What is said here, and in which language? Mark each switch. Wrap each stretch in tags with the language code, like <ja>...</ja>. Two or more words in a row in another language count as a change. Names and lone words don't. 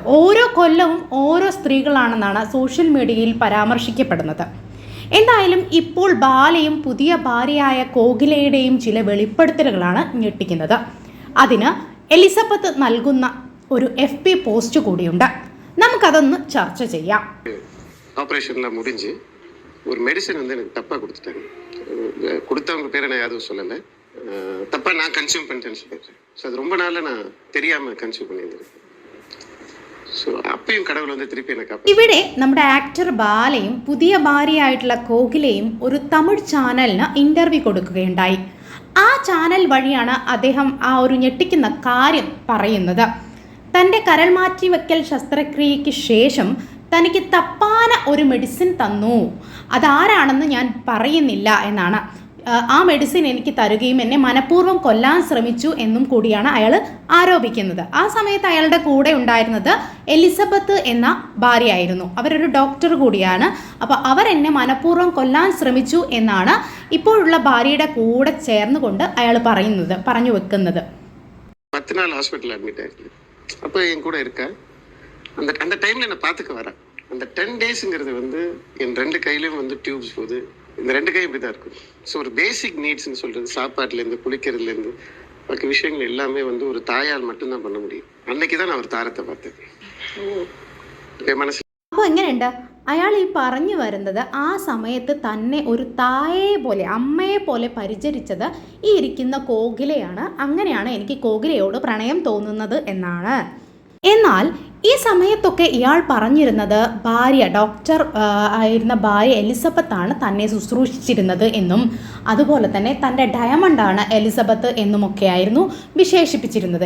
<ml>ഓരോ കൊല്ലവും ഓരോ സ്ത്രീകളാണെന്നാണ്</ml> <en>social mediaയിൽ</en> <ml>പരാമർശിക്കപ്പെടുന്നത്. എന്തായാലും ഇപ്പോൾ ബാലയും പുതിയ ഭാര്യയായ കോകിലയുടെയും ചില വെളിപ്പെടുത്തലുകളാണ് ഞെട്ടിക്കുന്നത്. അതിന് എലിസബത്ത് നൽകുന്ന ഒരു FB പോസ്റ്റ് കൂടിയുണ്ട്. നമുക്കതൊന്ന് ചർച്ച ചെയ്യാം.</ml> <ta>ஆப்ரேஷன்லாம் முடிஞ்சு ஒரு மெடிசன் வந்து எனக்கு தப்பாக கொடுத்துட்டாங்க. கொடுத்தவங்க பேரை நான் யாரும் சொல்லலை, தப்பாக நான் கன்சியூம் பண்ணிட்டேன்னு சொல்லிடுறேன். ஸோ அது ரொம்ப நாளில் நான் தெரியாமல் கன்சியூம் பண்ணியிருந்திருக்கேன். ஸோ அப்பயும் கடவுள் வந்து திருப்பி என்னை காப்பாற்று.</ta> <ml>ഇവിടെ നമ്മുടെ ആക്ടർ ബാലയും പുതിയ ഭാര്യയായിട്ടുള്ള കോകിലയും ഒരു തമിഴ് ചാനലിന് ഇൻ്റർവ്യൂ കൊടുക്കുകയുണ്ടായി. ആ ചാനൽ വഴിയാണ് അദ്ദേഹം ആ ഒരു ഞെട്ടിക്കുന്ന കാര്യം പറയുന്നത്. തൻ്റെ കരൾ മാറ്റിവെക്കൽ ശസ്ത്രക്രിയയ്ക്ക് ശേഷം തനിക്ക് തപ്പാന ഒരു മെഡിസിൻ തന്നു. അതാരാണെന്ന് ഞാൻ പറയുന്നില്ല എന്നാണ്. ആ മെഡിസിൻ എനിക്ക് തരുകയും എന്നെ മനഃപൂർവ്വം കൊല്ലാൻ ശ്രമിച്ചു എന്നും കൂടിയാണ് അയാൾ ആരോപിക്കുന്നത്. ആ സമയത്ത് അയാളുടെ കൂടെ ഉണ്ടായിരുന്നത് എലിസബത്ത് എന്ന ഭാര്യയായിരുന്നു. അവരൊരു ഡോക്ടർ കൂടിയാണ്. അപ്പോൾ അവരെന്നെ മനഃപൂർവ്വം കൊല്ലാൻ ശ്രമിച്ചു എന്നാണ് ഇപ്പോഴുള്ള ഭാര്യയുടെ കൂടെ ചേർന്നുകൊണ്ട് അയാൾ പറഞ്ഞു വെക്കുന്നത്.</ml> <ta>10 நாள்</ta> <en>hospital admit</en> <ta>ஆயிருக்கு. அப்போ என் கூட இருக்க அந்த டைமில் என்னை பார்த்துக்க வரேன். அந்த 10 டேஸுங்கிறது வந்து என் 2 கையிலையும் வந்து டியூப்ஸ் போகுது. இந்த 2 கை இப்படி தான் இருக்கும். ஸோ ஒரு</ta> <en>basic needsன்னு</en> <ta>சொல்கிறது, சாப்பாட்டுலேருந்து குளிக்கிறதுலேருந்து பாக்கி விஷயங்கள் எல்லாமே வந்து ஒரு தாயால் மட்டும்தான் பண்ண முடியும். அன்னைக்கு தான் நான் ஒரு தாரத்தை பார்த்தேன். என் மனசு</ta> <ml>അപ്പോൾ എങ്ങനെയുണ്ട് അയാൾ ഈ പറഞ്ഞു വരുന്നത്? ആ സമയത്ത് തന്നെ ഒരു തായയെ പോലെ, അമ്മയെ പോലെ പരിചരിച്ചത് ഈ ഇരിക്കുന്ന കോകിലയാണ്. അങ്ങനെയാണ് എനിക്ക് കോകിലയോട് പ്രണയം തോന്നുന്നത് എന്നാണ്. എന്നാൽ ഈ സമയത്തൊക്കെ ഇയാൾ പറഞ്ഞിരുന്നത് ഭാര്യ ഡോക്ടർ ആയിരുന്ന ഭാര്യ എലിസബത്താണ് തന്നെ ശുശ്രൂഷിച്ചിരുന്നത് എന്നും അതുപോലെ തന്നെ തൻ്റെ ഡയമണ്ടാണ് എലിസബത്ത് എന്നുമൊക്കെയായിരുന്നു വിശേഷിപ്പിച്ചിരുന്നത്.</ml>